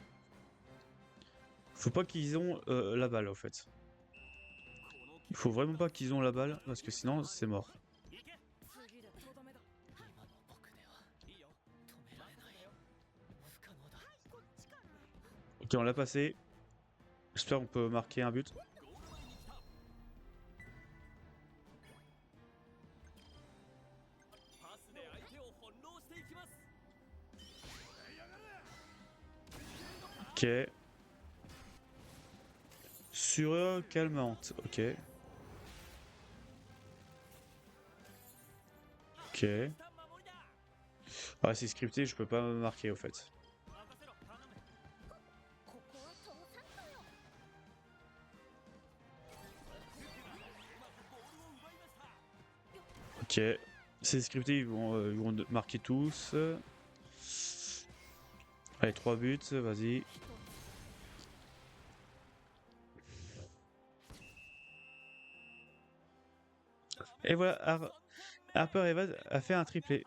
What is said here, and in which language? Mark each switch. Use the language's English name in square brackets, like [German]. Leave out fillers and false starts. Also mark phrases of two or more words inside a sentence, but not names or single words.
[French] Faut pas qu'ils ont la balle, en fait. Il faut vraiment pas qu'ils ont la balle, parce que sinon, c'est mort. Ok, on l'a passé. J'espère qu'on peut marquer un but. [Japanese] ゴール前に来た。パスで相手を翻弄していきます。 [French] Ok. Sur calmante. Ok. Ok. [Japanese] 来た守りだ。 [French] Ah, c'est scripté, je peux pas me marquer au fait. [Japanese] 任せろ頼む。ここは通さんとよ。ボールを奪いました。 [French] Ok. C'est scripté, ils vont marquer tous. Allez, 3 buts, vas-y. Et voilà, Harper Evans a fait un triplé.